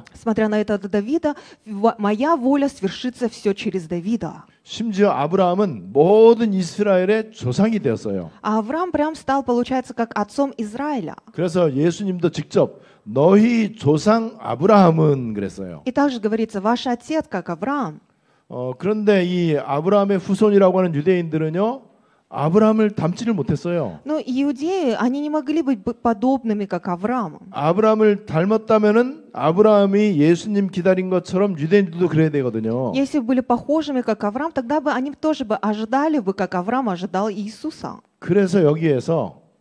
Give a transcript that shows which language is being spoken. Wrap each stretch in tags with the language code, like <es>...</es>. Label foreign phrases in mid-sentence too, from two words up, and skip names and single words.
<ru>Смотря на это Давида, моя воля свершится все через Давида.</ru> <ko>심지어 아브라함은 모든 이스라엘의 조상이 되었어요.</ko> <ru>А Авраам прям стал, получается, как отцом Израиля.</ru> <ko>그래서 예수님도 직접 너희 조상 아브라함은 그랬어요.</ko> <ru>И также говорится, ваш отец, как Авраам.</ru> <ko>그런데 이 아브라함의 후손이라고 하는 유대인들은요. 아브라함을 닮지를 못했어요.</ko> <ru>Но иудеи, они не могли быть подобными, как Авраамом.</ru> <ko>아브라함을 닮았다면은 아브라함이 예수님 기다린 것처럼 유대인들도 그래야 되거든요.</ko> <ru>Если бы были похожими, как Авраам, тогда бы они тоже бы ожидали бы, как Авраам ожидал Иисуса.</ru> <ko>그래서 여기에서</ko>